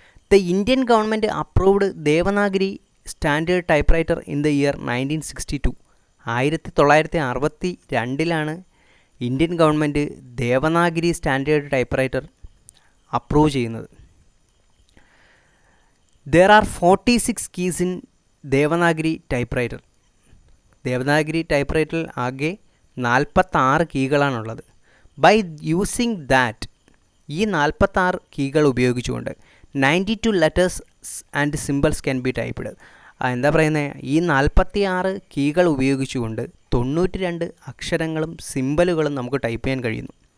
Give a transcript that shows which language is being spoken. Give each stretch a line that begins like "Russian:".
English: The Indian government approved Devanagari standard typewriter in the year 1962.
Malayalam: 1962 Indian government Devanagari standard typewriter approve ചെയ്യുന്നത്.
English: There are 46 keys in Devanagari typewriter.
Malayalam: Devanagari ടൈപ്പ്റൈറ്ററിൽ ആകെ 46 കീകളാണുള്ളത്.
English: by using that,
Malayalam: ഈ 46 കീകൾ ഉപയോഗിച്ചുകൊണ്ട്
English: 92 letters and symbols can be typed.
Malayalam: എന്താ പറയുന്നത്, ഈ 46 കീകൾ ഉപയോഗിച്ചുകൊണ്ട് 92 അക്ഷരങ്ങളും സിമ്പലുകളും നമുക്ക് ടൈപ്പ് ചെയ്യാൻ കഴിയുന്നു.